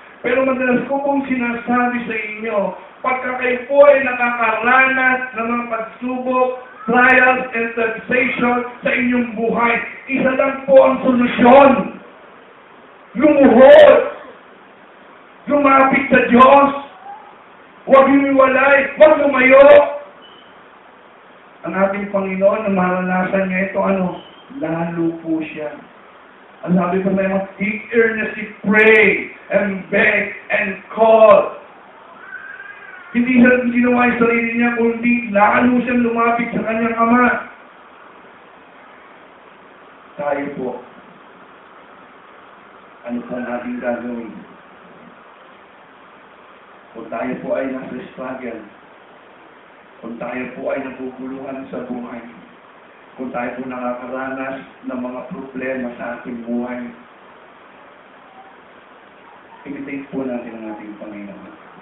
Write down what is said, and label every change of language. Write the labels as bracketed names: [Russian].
[Filipino] Pero madalas ko pong sinasabi sa inyo, pagka kayo po ay nakakaranas ng mga pagsubok, [English] trials, and temptation [Filipino] sa inyong buhay, isa lang po ang solusyon. Lumuhod. Lumapit sa Diyos. Huwag humiwalay. Huwag lumayo. Ang ating Panginoon, na maranasan niya ito, lalo po siya. Ang sabi ko na [English] he earnestly pray and beg and call. [Filipino] Hindi siya ginawa yung sarili niya, kundi lalo siyang lumapit sa kanyang Ama. Tayo po, ano po natin gagawin? Kung tayo po ay nasa struggle, kung tayo po ay naguguluhan sa buhay, kung tayo po nakakaranas ng mga problema sa ating buhay, imitate po natin ang ating Panginoon.